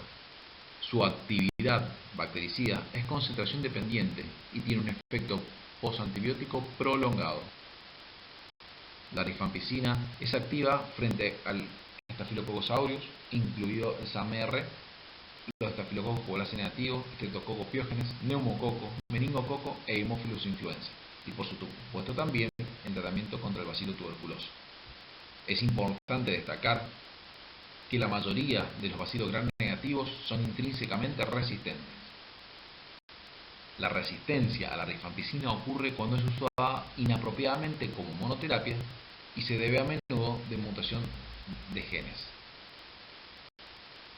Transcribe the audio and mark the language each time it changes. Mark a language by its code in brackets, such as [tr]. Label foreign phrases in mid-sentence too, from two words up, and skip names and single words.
[es] Su actividad bactericida es concentración dependiente y tiene un efecto postantibiótico prolongado. La rifampicina es activa frente al Staphylococcus aureus, incluido el SAMR, y los Staphylococcus polaris negativos, Streptococcus pyogenes, neumococo, meningococo e Haemophilus influenza, y por supuesto también en tratamiento contra el bacilo tuberculoso. Es importante destacar que la mayoría de los bacilos gram negativos son intrínsecamente resistentes. La resistencia a la rifampicina ocurre cuando es usada inapropiadamente como monoterapia y se debe a menudo de mutación de genes.